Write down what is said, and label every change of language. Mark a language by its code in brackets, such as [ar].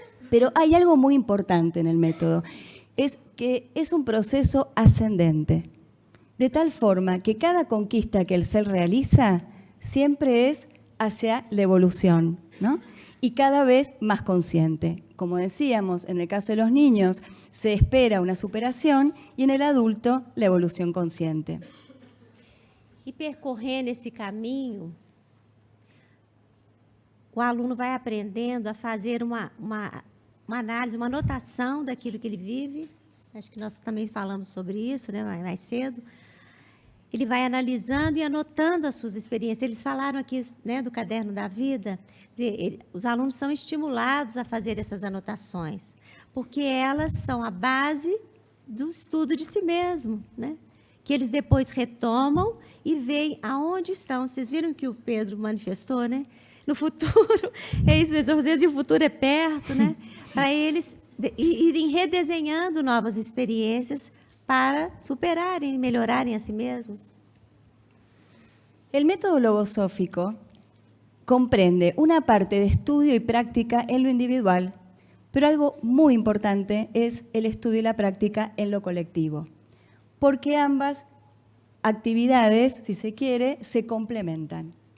[es] Pero hay algo muy importante en el método, es que es un proceso ascendente, de tal forma que cada conquista que el ser realiza siempre es hacia la evolución, ¿no? Y cada vez más consciente. Como decíamos, en el caso de los niños se espera una superación y en el adulto la evolución consciente. [pt] E percorrendo esse caminho, o aluno vai aprendendo a fazer uma análise, uma anotação daquilo que ele vive. Acho que nós também falamos sobre isso, né, mais cedo. Ele vai analisando e anotando as suas experiências. Eles falaram aqui, né, do caderno da vida. Os alunos são estimulados a fazer essas anotações, porque elas são a base do estudo de si mesmo, né? Que eles depois retomam e veem aonde estão. Vocês viram que o Pedro manifestou, né? No futuro, é isso mesmo, às vezes o futuro é perto, né? Para eles irem redesenhando novas experiências para superarem e melhorarem a si mesmos. [es] El método logosófico comprende una parte de estudio y práctica en lo individual, pero algo muy importante es el estudio y la práctica en lo colectivo, porque ambas actividades, si se quiere, se complementan.